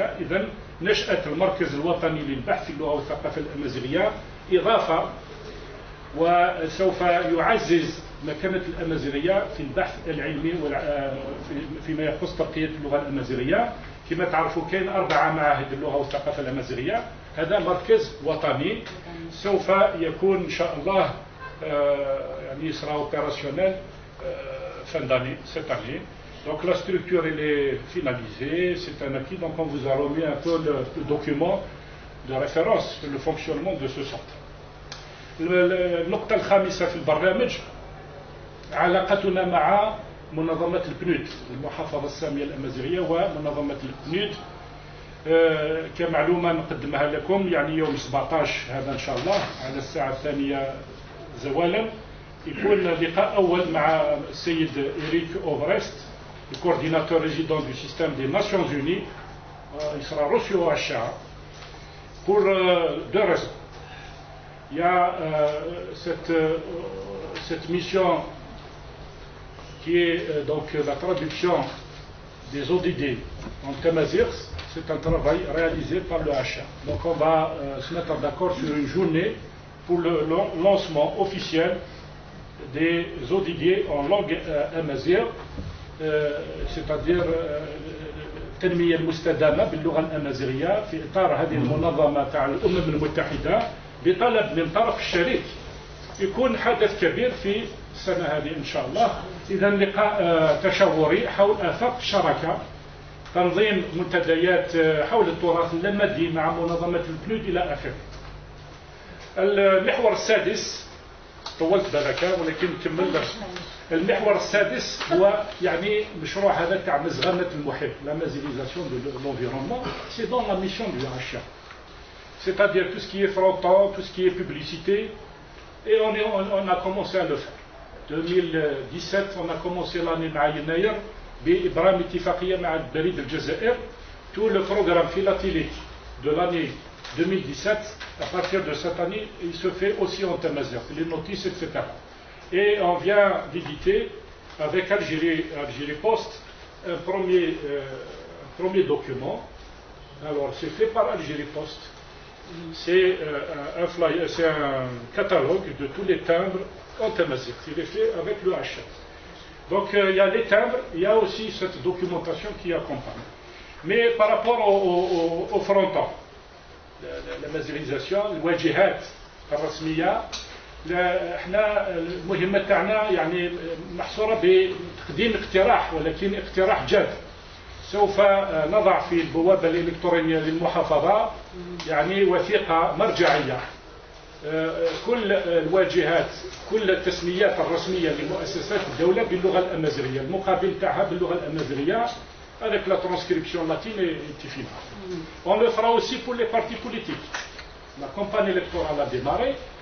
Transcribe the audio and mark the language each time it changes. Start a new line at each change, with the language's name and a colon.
Arabic: إذن نشأة المركز الوطني للبحث في اللغة والثقافة الأمازيغية إضافة، وسوف يعزز مكانة الأمازيغية في البحث العلمي فيما يخص ترقية اللغة الأمازيغية. كما تعرفوا كاين 4 معاهد اللغة والثقافة الأمازيغية. هذا مركز وطني سوف يكون إن شاء الله يعني يسرى اوبيراسيونيل
French: fin d'année, cette année. Donc la structure elle est finalisée, c'est un acquis, donc on vous a remis un peu le document de référence sur le fonctionnement de ce centre.
Arabic: النقطة الخامسة في البرنامج علاقتنا مع منظمة البنود المحافظة السامية الأمازيغية ومنظمة البنود. كمعلومة نقدمها لكم، يعني يوم 17 هذا إن شاء الله على الساعة 2 زوالا يكون لقاء أول مع السيد إريك أوبرست
French: le coordinateur résident du système des Nations Unies. Il sera reçu au HA pour deux raisons. Il y a cette mission qui est donc la traduction des ODD en Tamazight. C'est un travail réalisé par le HA. Donc on va se mettre d'accord sur une journée pour le lancement officiel des ODD en langue amazigh, c'est-à-dire
Arabic: التنمية المستدامة باللغة الأمازيغية في إطار هذه المنظمة تاع الأمم المتحدة بطلب من طرف الشريك. يكون حدث كبير في السنة هذه إن شاء الله. إذا لقاء تشاوري حول آفاق الشراكة، تنظيم منتديات حول التراث اللامادي مع منظمة البنود إلى آخره. المحور السادس طولت بالك ولكن نكمل. المحور السادس هو يعني مشروع هذا تاع مزغنة المحيط،
French: la mazigisation de l'environnement. C'est dans la mission du HA. C'est-à-dire tout ce qui est fronton, tout ce qui est publicité, et on a commencé à le faire.
Arabic: 2017
French: on a commencé l'année
Arabic: مع يناير بإبرام اتفاقية مع البريد الجزائر.
French: Tout le programme philatélique de l'année 2017, à partir de cette année, il se fait aussi en Tamazight, les notices, etc. Et on vient d'éditer avec Algérie Post un premier document. Alors c'est fait par Algérie Post. C'est un catalogue de tous les timbres en Tamazight. Il est fait avec le HA. Donc il y a les timbres, il y a aussi cette documentation qui accompagne. Mais par rapport au fronton, la mazigisation,
Arabic: الواجهات الرسمية، احنا المهمة تاعنا يعني محصورة بتقديم اقتراح، ولكن اقتراح جاد. سوف نضع في البوابة الإلكترونية للمحافظة يعني وثيقة مرجعية، كل الواجهات كل التسميات الرسمية لمؤسسات الدولة باللغة الأمازيغية، المقابل تاعها باللغة الأمازيغية
French: avec la transcription latine et tifine. On le fera aussi pour les partis politiques. La campagne électorale a démarré.